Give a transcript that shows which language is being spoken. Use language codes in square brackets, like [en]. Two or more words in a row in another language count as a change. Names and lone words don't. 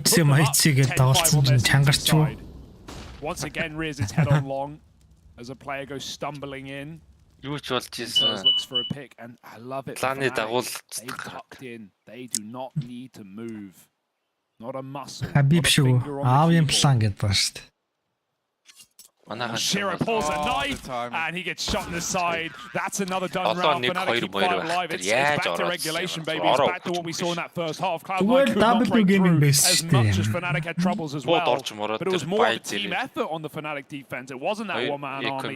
[en] Once again rears its head on long as a player goes stumbling in. Looks for a pick, and I love it. They tucked in. They do not need to move. Not a muscle. [mn] Habib шүү. Аавын план гэдээ байна шүү дээ. [en] Shiro pulls a knife, and he gets shot in the side. That's another done round. Fnatic keep fighting alive. It's back to regulation, baby. It's back to what we saw in that first half. Cloud9 could not break through as much as Fnatic had troubles as well. But it was more of a team effort on the Fnatic defense. It wasn't that one-man army.